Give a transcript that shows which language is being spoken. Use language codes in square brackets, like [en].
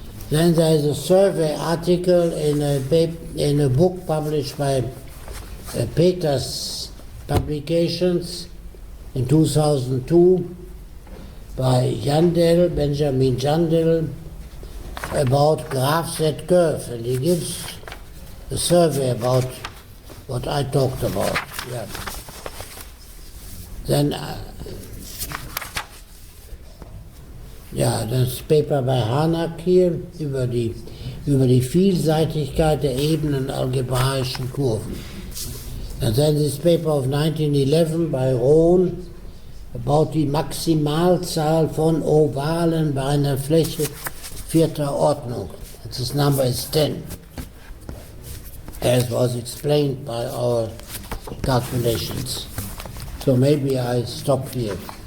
[en] Then there is a survey article in a book published by Peters Publications in 2002 by Benjamin Jandel, about graphs that curve, and he gives a survey about what I talked about. Yeah. [de] Then, das Paper bei Harnack hier über die Vielseitigkeit der ebenen algebraischen Kurven. [en] And then this paper of 1911 by Rohn about [de] die Maximalzahl von Ovalen bei einer Fläche vierter Ordnung. [en] And this number is 10, as was explained by our calculations. So maybe I stop here.